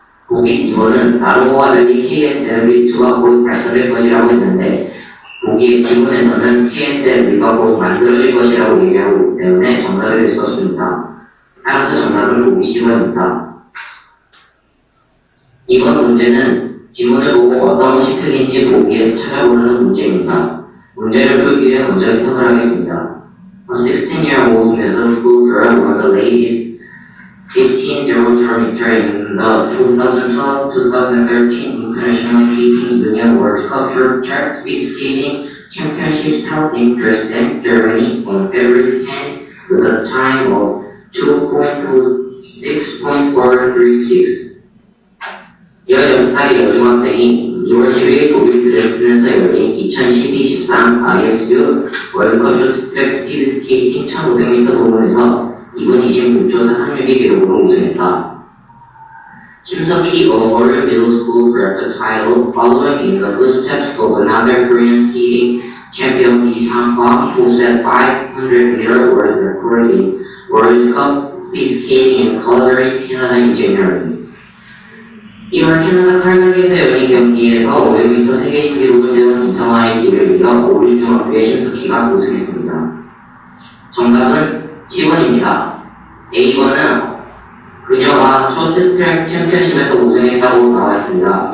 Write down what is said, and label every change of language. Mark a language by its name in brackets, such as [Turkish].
[Korean] 보기 D번은 나로와 달리 KSLV-2가 곧 발사될 것이라고 했는데 보기 지문에서는 KSLV가 곧 만들어질 것이라고 얘기하고 있기 때문에 정답이 될 수 없습니다. 따라서 정답은 보기 C번입니다. 이번 문제는 지문을 보고 어떤 것이 틀린지 보기에서 찾아보는 문제입니다. 문제를 풀기 위해 먼저 해석을 하겠습니다. [English] A 16-year-old middle school girl won the latest 15-0-meter in the 2012-2013 International Skating Union World Cup Short Track Speed Skating Championships held in Dresden, Germany on February 10 with a time of 2.6.436. [Korean] 16살의 여중학생이 2월 10일 독일 드레스덴에서 열린 2012-13 ISU 월드컵 쇼트트랙 스피드 스케이팅 1500m 부문에서 2분 26초 436의 기록으로 우승했다. [English] 심석희 of Warrior Middle School grabbed the title following in the footsteps of another Korean skating champion Lee Sang-hwa who set 500-meter world record in World Cup speed skating in Calgary, Canada in January. [Korean] 1월 캐나다 칼거리에서 열린 경기에서 500m 세계 신기록을 세운 이성화의 길을 이어 오륜중학교의 심석희가 우승했습니다. 정답은 10번입니다. A번은 그녀가 쇼트트랙 챔피언십에서 우승했다고 나와 있습니다.